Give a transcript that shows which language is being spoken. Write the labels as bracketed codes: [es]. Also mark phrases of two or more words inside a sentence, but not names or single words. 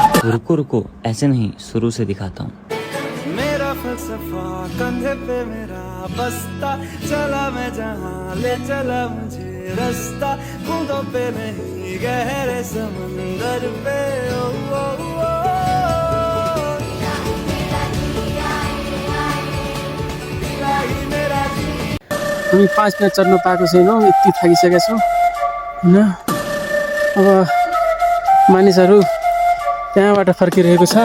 [hi] रुको रुको, ऐसे नहीं, शुरू से दिखाता हूँ। मेरा फलसफा कंधे पे मेरा बस्ता, चला मैं जहाँ ले चला मुझे रास्ता, बूंदों पे नहीं गहरे समंदर पे। ओ, ओ, ओ, [ne] हामी 5 मिनट चढ्नु पाएको छैनौँ, यति थाकिसकेका छौँ होइन। अब मानिसहरू त्यहाँबाट फर्किरहेको छ।